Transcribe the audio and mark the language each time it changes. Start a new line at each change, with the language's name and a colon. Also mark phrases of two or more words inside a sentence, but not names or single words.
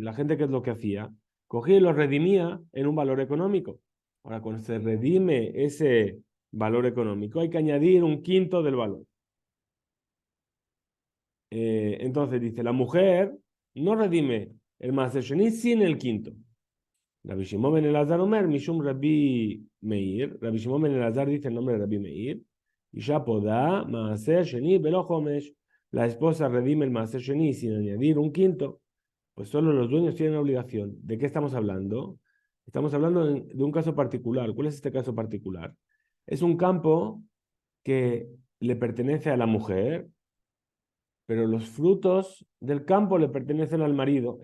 Spanish: La gente, ¿qué es lo que hacía? Cogía y lo redimía en un valor económico. Ahora, cuando se redime ese valor económico, hay que añadir un quinto del valor. Entonces dice, la mujer no redime el
Hebrew: מעשר שני
Spanish: sin el quinto.
Hebrew: רבי שמעון בן אלעזר אומר משום רבי מאיר.
Spanish: Rabbi Shimon ben Elazar dice el nombre de Rabbi Meir.
Hebrew: אשה פודה מעשר שני ולא חומש.
Spanish: La esposa redime el
Hebrew: מעשר שני
Spanish: sin añadir un quinto. Pues solo los dueños tienen obligación. ¿De qué estamos hablando? Estamos hablando de un caso particular. ¿Cuál es este caso particular? Es un campo que le pertenece a la mujer, pero los frutos del campo le pertenecen al marido.